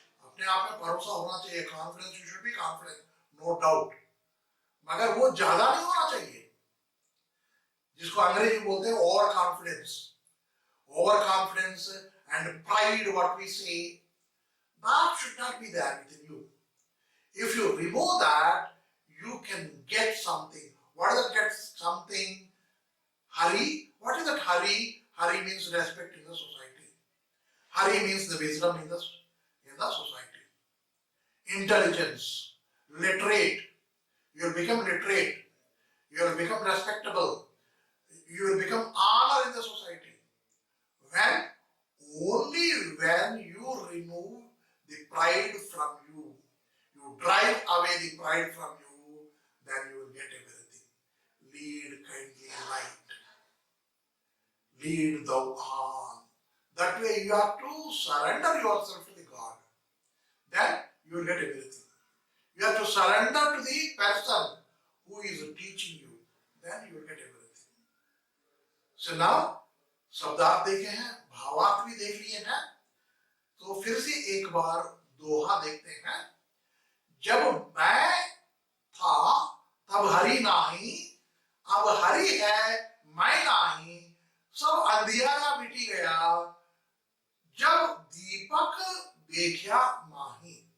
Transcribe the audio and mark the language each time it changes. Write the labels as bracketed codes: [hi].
[hi] अपने आप में भरोसा होना चाहिए, confidence, [en] you should be confident, no doubt, [hi] मगर वो ज्यादा नहीं होना चाहिए, जिसको अंग्रेजी बोलते हैं over confidence. [en] Over confidence and pride, what we say, that should not be there within you. If you remove that, you can get something. What is that get something? Hari. What is that Hari? Hari means respect in the society. Hari means the wisdom in the society. Intelligence, literate. You will become literate. You will become respectable. You will become honor in the society. Only when you remove the pride from you, you drive away the pride from you, then you will get everything. Lead kindly light. Lead thou on. That way you have to surrender yourself to the God. Then you will get everything. You have to surrender to the person who is teaching you. Then you will get everything. So now, [hi] शब्दार्थ देखे हैं, भावार्थ भी देख लिए हैं, तो फिर से एक बार दोहा देखते हैं। जब मैं था तब हरि नाही, अब हरि है मैं नाही, सब अंधियारा मिटी गया, जब दीपक देखा माही।